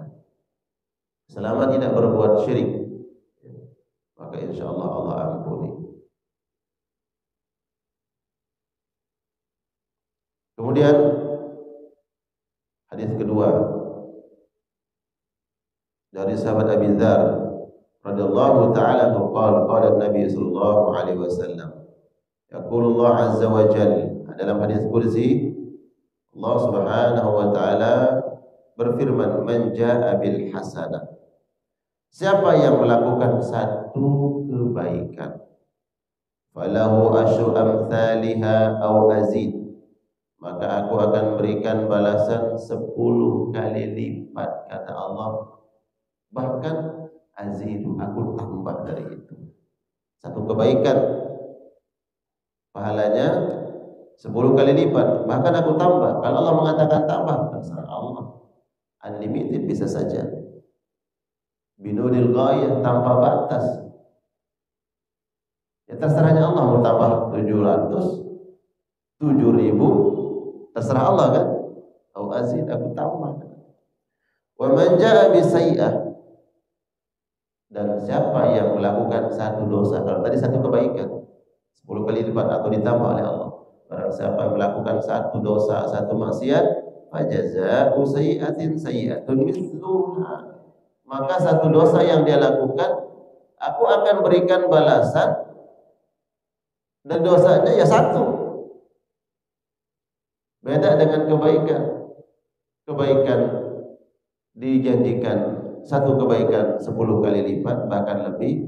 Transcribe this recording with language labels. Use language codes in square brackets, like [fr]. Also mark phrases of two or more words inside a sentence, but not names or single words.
[id] Selama tidak berbuat syirik, maka insyaallah Allah ampuni. Kemudian hadis kedua dari sahabat Abi Dzar [ar] رضي الله تعالى عنه قال النبي صلى الله عليه وسلم يقول الله عز وجل, [id] dalam hadis qudsi Allah [ar] سبحانه وتعالى [id] berfirman, [ar] من جاء بالحسنة, [id] siapa yang melakukan satu kebaikan, [ar] فله عشر أمثالها أو أزيد, [id] maka aku akan berikan balasan 10 kali lipat, kata Allah, bahkan azidu, aku tambah dari itu. Satu kebaikan pahalanya 10 kali lipat, bahkan aku tambah. Kalau Allah mengatakan tambah, terserah Allah, unlimited, bisa saja, binudil ghayah, tanpa batas. Ya terserahnya Allah, mau tambah 700, 7.000, terserah Allah kan. [ar] أو أزيد, [id] aku tambah. [ar] ومن جاء بالسيئة, [id] dan siapa yang melakukan satu dosa, kalau tadi satu kebaikan 10 kali lipat atau ditambah oleh Allah. Barang siapa yang melakukan satu dosa, satu maksiat, [ar] فجزاء سيئة سيئة مثلها, [id] maka satu dosa yang dia lakukan, aku akan berikan balasan, dan dosanya ya satu. Beda dengan kebaikan. Kebaikan dijanjikan satu kebaikan 10 kali lipat, bahkan lebih.